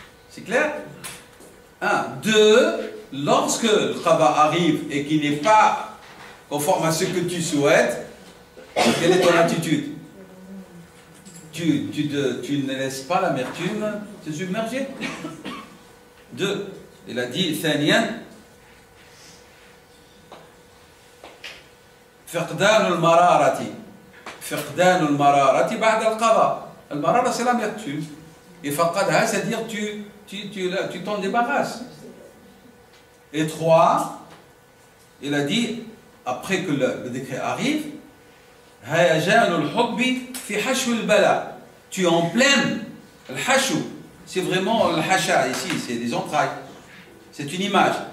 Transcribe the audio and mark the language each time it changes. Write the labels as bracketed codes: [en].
[fr] C'est clair? 1. 2. Lorsque le qada arrive et qu'il n'est pas conforme à ce que tu souhaites, quelle est ton attitude? tu ne laisses pas l'amertume te submerger. 2. Il a dit [ar] ثانيا فقدان المرارة بعد القضاء. [fr] المرارة c'est l'amertume. Et فقدها c'est-à-dire tu t'en débarrasses. Et 3, il a dit, après que le décret arrive, [ar] هيجان الحب في حشو البلاء. [fr] Tu es en pleine, le hachou, c'est vraiment le hacha ici, c'est des entrailles. C'est une image.